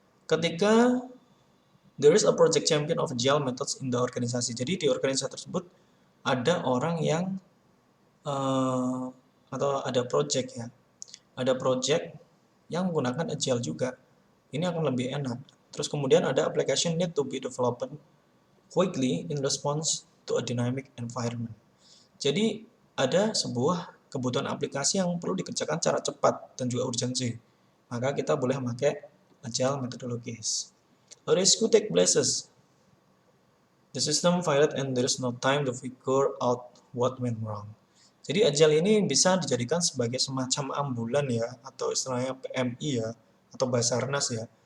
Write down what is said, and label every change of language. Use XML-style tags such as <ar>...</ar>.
<id>Ketika</id> <en>there is a project champion of agile methods in the organisasi.</en> <id>Jadi di organisasi tersebut ada orang yang atau ada project ya, ada project yang menggunakan agile juga. Ini akan lebih enak. Terus kemudian ada</id> <en>application need to be developed quickly in response to a dynamic environment.</en> <id>Jadi ada sebuah kebutuhan aplikasi yang perlu dikerjakan secara cepat dan juga urgensi. Maka kita boleh pakai agile methodologies.</id> <en>A rescue take places. The system failed and there is no time to figure out what went wrong.</en> <id>Jadi agile ini bisa dijadikan sebagai semacam ambulan ya, atau istilahnya PMI ya, atau Basarnas ya.</id>